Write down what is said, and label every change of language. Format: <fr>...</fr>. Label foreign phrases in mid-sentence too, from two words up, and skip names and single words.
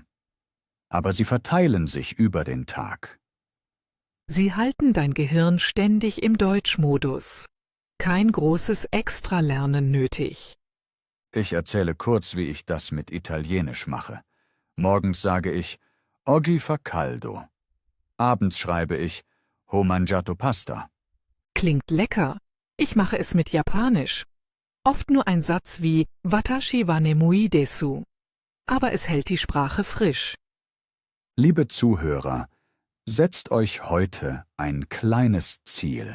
<de>Aber sie verteilen sich über den Tag. Sie halten dein Gehirn ständig im Deutschmodus. Kein großes Extralernen nötig. Ich erzähle kurz, wie ich das mit Italienisch mache. Morgens sage ich</de> <it>Oggi fa caldo.</it> <de>Abends schreibe ich</de> <it>Ho mangiato pasta.</it> <de>Klingt lecker. Ich mache es mit Japanisch. Oft nur ein Satz wie</de> <ja>私は眠いです.</ja> <de>Aber es hält die Sprache frisch. Liebe Zuhörer, setzt euch heute ein kleines Ziel.</de>